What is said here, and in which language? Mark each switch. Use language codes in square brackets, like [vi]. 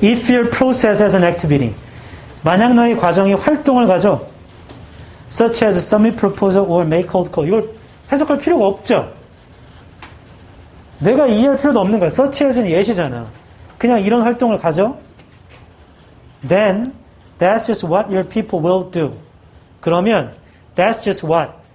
[en] If your process as an activity. [ko] 만약 너의 과정이 활동을 가져. [en] Such as submit proposal or make cold call. [ko] 이걸 해석할 필요가 없죠. 내가 이해할 필요도 없는 거야. Such as는 예시잖아. 그냥 이런 활동을 가져. [en] Then that's just what your people will do. 그러면 that's just what.